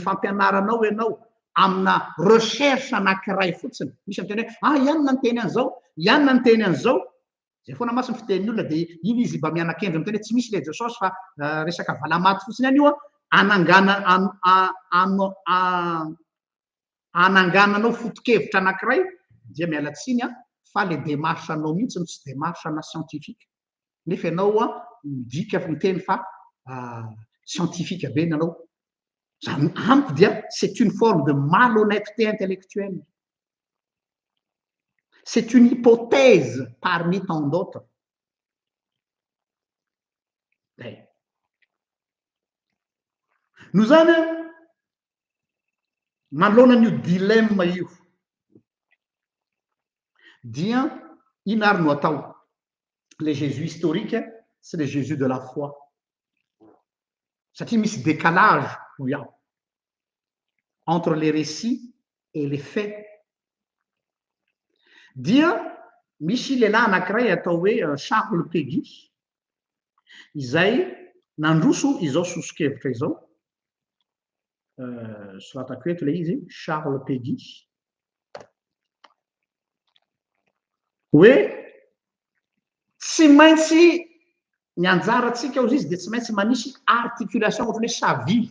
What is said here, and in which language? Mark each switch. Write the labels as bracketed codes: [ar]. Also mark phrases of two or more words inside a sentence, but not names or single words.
[mg] fampianaranao ianao amina recherche anankiray fotsiny, misy amin'ny teny hoe ianona ny teny an'izao, ianona ny teny an'izao, zay foana masiny fitenin'ny olona de iny izy mba mianan-kendry amin'ny teny hoe tsy misy le jesosy fa resaka valamaty fotsiny ihany io anangananao foto-kevitra anankiray dia miala tsiny fa le démarche anao mihitsy no tsy démarche ana scientifique. Nefa ianao midika miteny fa scientifique be nanao. Zany amiko dia [fr] c'est une forme de malhonnêteté intellectuelle. C'est une hypothèse parmi tant d'autres. [mg] Noho zany manoloana an'io dilemme io dia ino ary no atao? [fr] Le Jésus historique c'est le Jésus de la foi. [mg] Satria misy [fr] décalage entre les récits et les faits. [mg] Dia misy lehilahy anankiray atao hoe Charles Péguy izay nandroso izao sosokevitra izao. Soratako eto ilay izy Charles Péguy hoe tsy maintsy ny anjarantsika ao izy de tsy maintsy manisy articulation ohatrany hoe savily.